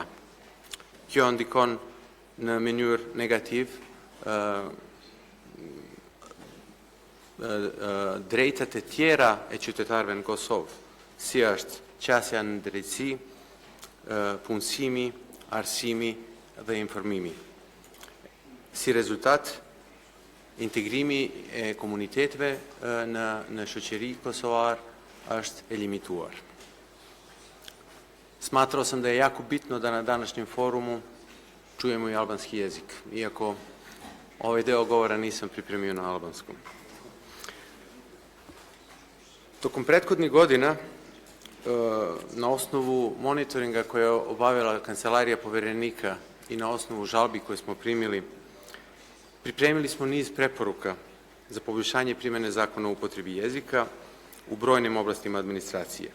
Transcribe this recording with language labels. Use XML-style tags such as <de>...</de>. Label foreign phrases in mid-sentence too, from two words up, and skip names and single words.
<sq>Kjo ndikon në mënyrë negativ drejtat e tjera e qytetarëve në Kosovë, si është qasja në drejtësi, punësimi, arsimi dhe informimi. Si rezultat, integrimi e komuniteteve në shoqëri kosovar është e limituar.</sq> <sr>Smatram sam da je jako bitno da na današnjem forumu čujemo i albanski jezik, iako ovaj deo govora nisam pripremio na albanskom. Tokom prethodnih godina, na osnovu monitoringa koje je obavila Kancelarija poverenika i na osnovu žalbi koje smo primili, pripremili smo niz preporuka za poboljšanje primene zakona o upotrebi jezika u brojnim oblastima administracije.</sr>